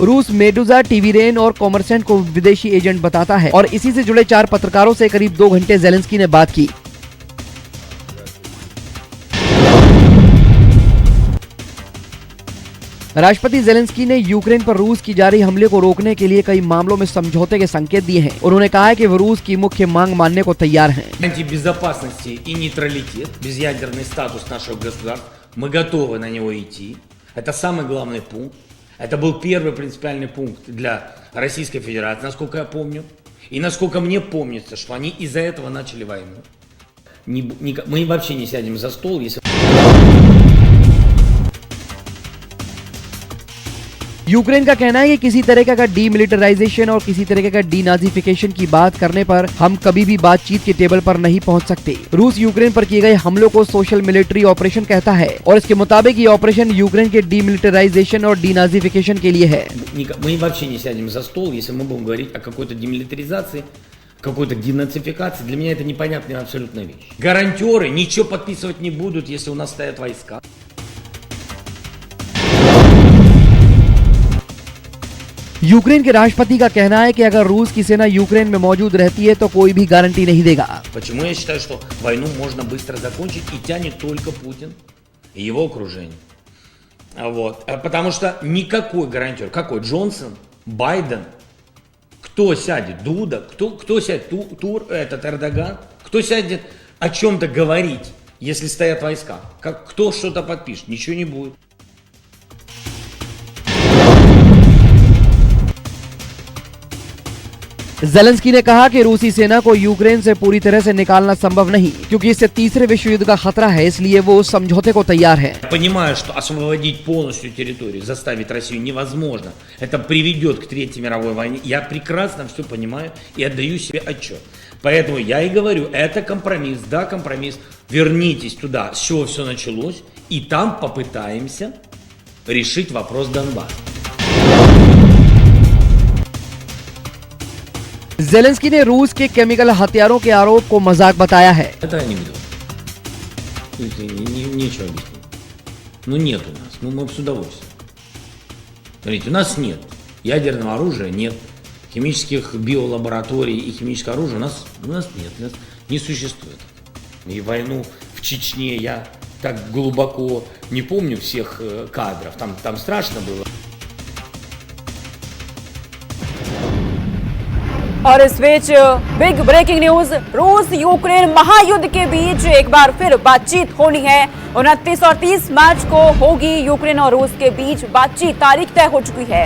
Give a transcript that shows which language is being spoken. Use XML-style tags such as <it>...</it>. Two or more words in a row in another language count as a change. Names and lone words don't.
<hi>रूस मेडुजा, टीवीरेन और कॉमर्सेंट को विदेशी एजेंट बताता है और इसी से जुड़े 4 पत्रकारों से करीब 2 घंटे जेलेंस्की ने बात की। राष्ट्रपति जेलेंस्की ने यूक्रेन पर रूस की जारी हमले को रोकने के लिए कई मामलों में समझौते के संकेत दिए हैं। उन्होंने कहा है कि वो रूस की मुख्य मांग मानने को तैयार हैं।</hi> <ru>Безопасности и нейтралитет, безъядерный статус наших государств, мы готовы на него идти. Это самый главный пункт. Это был первый принципиальный пункт для Российской Федерации, насколько я помню. И насколько мне помнится, что они из-за этого начали войну. Мы вообще не сядем за стол, если...</ru> <hi>यूक्रेन का कहना है कि किसी तरह का डीमिलिटराइजेशन और किसी तरह का डीनाजिफिकेशन की बात करने पर हम कभी भी बातचीत के टेबल पर नहीं पहुंच सकते। रूस यूक्रेन पर किए गए हमलों को</hi> <en>social military operation</en> <hi>कहता है और इसके मुताबिक ये ऑपरेशन यूक्रेन के डीमिलिटराइजेशन और डीनाजिफिकेशन के लिए है।</hi> <ru>Мы вообще не сядем за стол, если мы будем говорить о какой-то демилитаризации, какой-то денацификации. Для меня это непонятная абсолютно вещь. Гарантеры ничего подписывать не будут, если у нас стоят войска.</ru> <hi>यूक्रेन के राष्ट्रपति का कहना है कि अगर रूस की सेना यूक्रेन में मौजूद रहती है तो कोई भी गारंटी नहीं देगा।</hi> <ru>Почему я считаю, что войну можно быстро закончить и тянет только Путин и его окружение? Вот. Потому что никакой гарантер, какой Джонсон, Байден, кто сядет, Дуда, кто сядет, этот Эрдоган, кто сядет о чем-то говорить, если стоят войска? Кто что-то подпишет? Ничего не будет.</ru> <hi>जेलेंस्की ने कहा कि रूसी सेना को यूक्रेन से पूरी तरह से निकालना संभव नहीं, क्योंकि इससे तीसरे विश्व युद्ध का खतरा है, इसलिए वो उस समझौते को तैयार है।</hi> <ru>Понимаю, что освободить полностью территорию, заставить Россию невозможно. Это приведет к Третьей мировой войне. Я прекрасно все понимаю и отдаю себе отчет. Поэтому я и говорю, это компромисс, да, компромисс. Вернитесь туда, с чего все началось, и там попытаемся решить вопрос Донбасса.</ru> <hi>जेलेंस्की ने रूस के केमिकल हथियारों के आरोप को मजाक बताया है।</hi> <ru>Это анекдот. Нечего объяснить. Ну нет у нас. Ну мы с удовольствием. Смотрите, у нас нет ядерного оружия, нет. химических биолабораторий и химического оружия у нас нет, у нас не существует. И войну в Чечне я так глубоко не помню всех кадров, там страшно было.</ru> <hi>और इस बीच</hi> <en>big breaking news,</en> <hi>रूस यूक्रेन महायुद्ध के बीच एक बार फिर बातचीत होनी है। 29 और 30 मार्च को होगी यूक्रेन और रूस के बीच बातचीत, तारीख तय हो चुकी है।</hi>